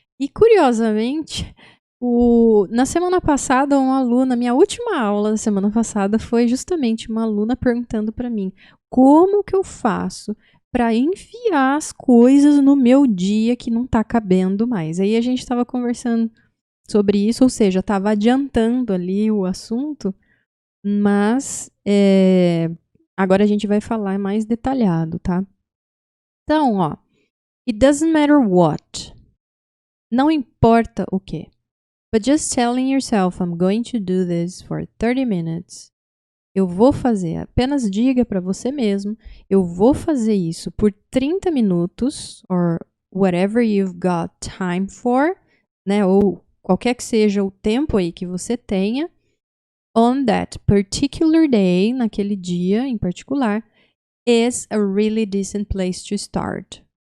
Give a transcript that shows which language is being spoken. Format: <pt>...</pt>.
<pt>E curiosamente, na semana passada, uma aluna, minha última aula da semana passada foi justamente uma aluna perguntando para mim como que eu faço para enfiar as coisas no meu dia que não está cabendo mais. Aí a gente estava conversando sobre isso, ou seja, estava adiantando ali o assunto, mas agora a gente vai falar mais detalhado, tá? Então, ó,</pt> <en>it doesn't matter what.</en> <pt>Não importa o que.</pt> <en>But just telling yourself, I'm going to do this for 30 minutes.</en> <pt>Eu vou fazer, apenas diga para você mesmo, eu vou fazer isso por 30 minutos,</pt> <en>or whatever you've got time for,</en> <pt>né? Ou qualquer que seja o tempo aí que você tenha,</pt> <en>on that particular day,</en> <pt>naquele dia em particular,</pt> <en>is a really decent place to start.</en>